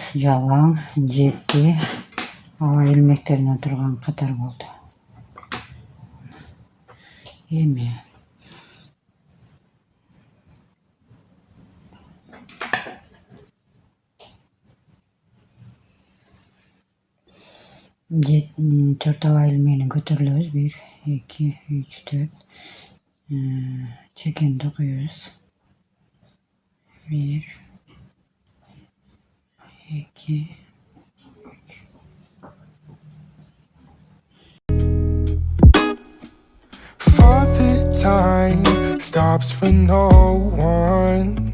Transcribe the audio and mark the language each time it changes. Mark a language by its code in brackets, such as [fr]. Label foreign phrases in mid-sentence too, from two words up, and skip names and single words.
[ky] жалаң 7 [tr] hava ilmekтеринен [ky] турган катар болду. Эми төрт [tr] hava ilmegинен [ky] көтөрүлөбүз. 1, 2, 3, 4. Чекен токуйбуз. 1, 2, 3. [en] For the time stops for no one.